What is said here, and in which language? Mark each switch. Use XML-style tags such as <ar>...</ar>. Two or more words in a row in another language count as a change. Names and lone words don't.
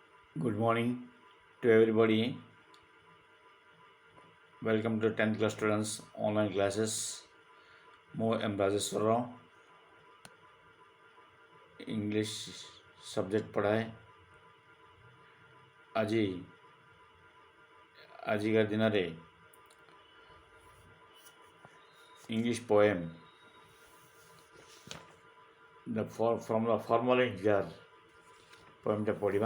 <en>Good morning to everybody. Welcome to 10th class students online classes.</en> <or>ମୁଁ ଏମ୍ ରାଜେଶ୍ୱର</or> <en>English subject</en> <or>ପଢ଼ାଏ। ଆଜିକା ଦିନରେ</or> <en>English poem from the formality jar</en> <or>ପୋଏମ୍ଟା ପଢ଼ିବା।</or>